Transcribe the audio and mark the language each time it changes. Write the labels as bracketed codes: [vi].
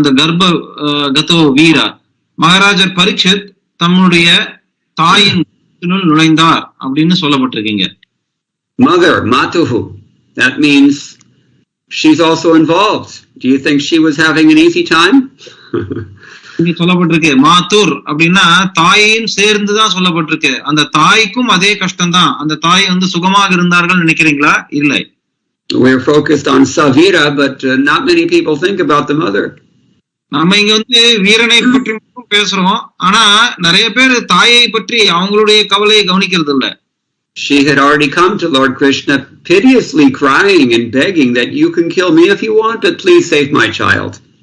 [ta] அந்த கர்ப்ப கதோ வீரா மகாராஜர் பரீட்சித் தம்முடைய தாயின் நுழைந்தார் அப்படின்னு சொல்லப்பட்டிருக்கீங்க. [en] Mother, Matuhu. That means she's also involved. Do you think she was having an easy time? [ta] இங்க சொல்லப்பட்டிருக்கு மாத்தூர் அப்படின்னா தாயையும் சேர்ந்துதான் சொல்லப்பட்டிருக்கு. அந்த தாய்க்கும் அதே கஷ்டம் தான். அந்த தாய் வந்து சுகமாக இருந்தார்கள் நினைக்கிறீங்களா? இல்லை. [en] We're focused on Savira, but not many people think about the mother. [ta] நம்ம இங்க வந்து வீரனை பற்றி மட்டும் பேசுறோம், ஆனா நிறைய பேர் தாயை பற்றி அவங்களுடைய கவலையை கவனிக்கிறது இல்ல. [en] She had already come to Lord Krishna piteously crying and begging that you can kill me if you want, but please save my child.